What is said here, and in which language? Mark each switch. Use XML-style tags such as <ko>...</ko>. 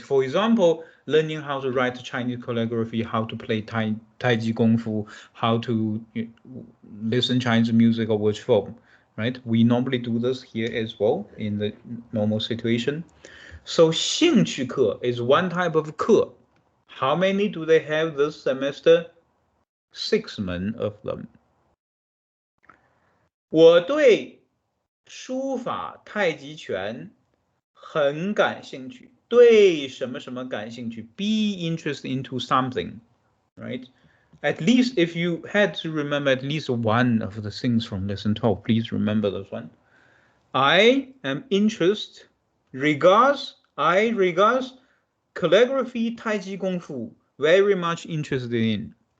<en>For example, learning how to write Chinese calligraphy, how to play Taiji Kung Fu, how to listen Chinese music or watch film, right? We normally do this here as well in the normal situation. So 兴趣课 is one type of 课. How many do they have this semester? 6 门 of them.</en> <zh>我对书法太极拳很感兴趣。对什么什么感兴趣</zh> <en>be interested into something, right? At least if you had to remember at least one of the things from lesson 12, please remember this one. I am interested, I regards calligraphy, Taiji Kung Fu, very much interested in.</en>